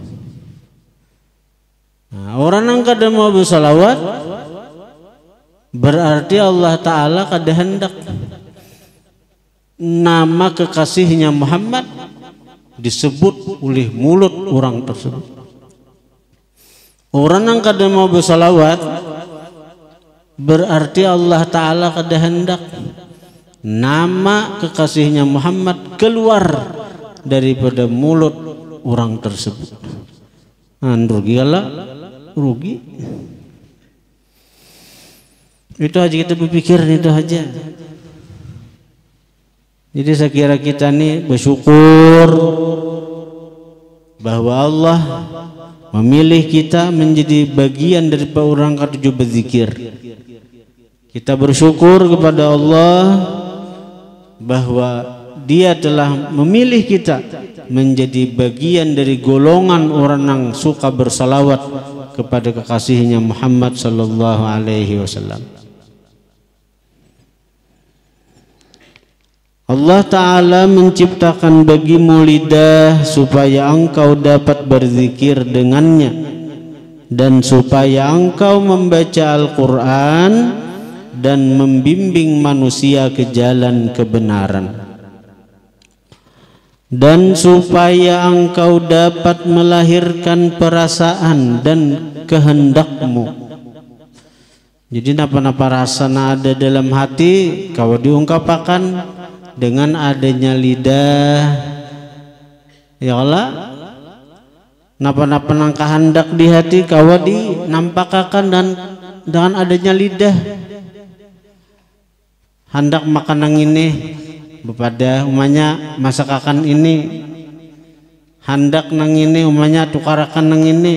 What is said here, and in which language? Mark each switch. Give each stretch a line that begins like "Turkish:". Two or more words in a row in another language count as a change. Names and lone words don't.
Banjar: Nah, orang yang kada mau bersalawat berarti Allah Ta'ala kada hendak nama kekasihnya Muhammad disebut oleh mulut orang tersebut. Orang yang kada mau bersalawat berarti Allah Ta'ala kada hendak nama kekasihnya Muhammad keluar daripada mulut orang tersebut. Rugi lah, rugi. Itu aja kita berpikir, itu aja.
Indonesian: Jadi saya kira kita nih bersyukur bahwa Allah memilih kita menjadi bagian dari orang ketujuh berzikir. Kita bersyukur kepada Allah bahwa Dia telah memilih kita menjadi bagian dari golongan orang yang suka bersalawat kepada kekasihnya Muhammad
Arabic: صلى الله عليه وسلم.
Indonesian: Allah Ta'ala menciptakan bagimu lidah supaya engkau dapat berzikir dengannya dan supaya engkau membaca Al-Quran dan membimbing manusia ke jalan kebenaran, dan supaya engkau dapat melahirkan perasaan dan kehendakmu.
Banjar: Jadi napa-napa rasa ada dalam hati kau diungkapkan dengan adanya lidah. Ya Allah, napa-napa nang kehendak di hati kau dinampakkan dan dengan adanya lidah. Hendak makan nang ini bepada umanya masakakan ini, hendak nang ini umanya tukarakan nang ini.